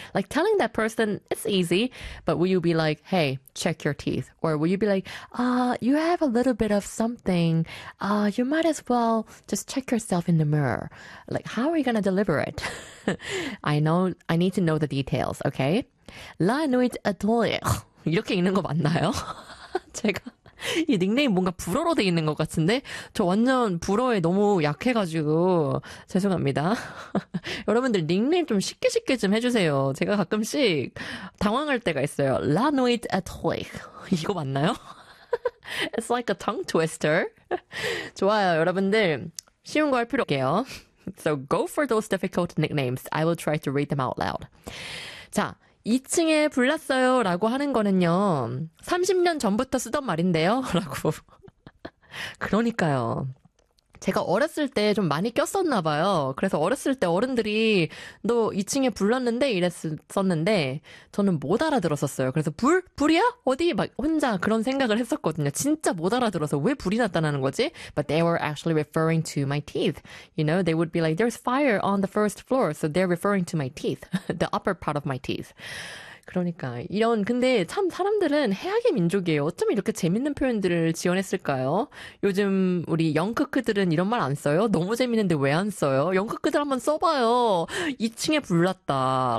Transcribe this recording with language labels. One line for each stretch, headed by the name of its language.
English: Like, telling that person, it's easy, but will you be like, hey, check your teeth? Or will you be like, you have a little bit of something. You might as well just check yourself in the mirror. Like, how are you going to deliver it? I know, I need to know the details, okay?
Korean: La nuit atelier. 이렇게 읽는 거 맞나요? 제가 이 닉네임 뭔가 불어로 돼 있는 것 같은데 저 완전 불어에 너무 약해가지고 죄송합니다. 여러분들 닉네임 좀 쉽게 쉽게 좀 해주세요. 제가 가끔씩 당황할 때가 있어요.
English: La nuit atelier.
Korean: 이거 맞나요?
English: It's like a tongue twister.
Korean: 좋아요, 여러분들. 쉬운 거 할 필요 없게요.
English: So go for those difficult nicknames. I will try to read them out loud.
Korean: 자, 2층에 불났어요 라고 하는 거는요. 30년 전부터 쓰던 말인데요. 라고. 그러니까요. 제가 어렸을 때 좀 많이 꼈었나 봐요. 그래서 어렸을 때 어른들이 너 2층에 불렀는데 이랬었는데 저는 못 알아들었었어요. 그래서 불? 불이야? 어디? 막 혼자 그런 생각을 했었거든요. 진짜 못 알아들어서 왜 불이 났다는 거지?
English: But they were actually referring to my teeth. You know, they would be like, there's fire on the first floor. So they're referring to my teeth. The upper part of my teeth.
Korean: 그러니까 이런 근데 참 사람들은 해악의 민족이에요. 어쩜 이렇게 재밌는 표현들을 지어냈을까요? 요즘 우리 영크크들은 이런 말 안 써요? 너무 재밌는데 왜 안 써요? 영크크들 한번 써봐요. 2층에 불났다.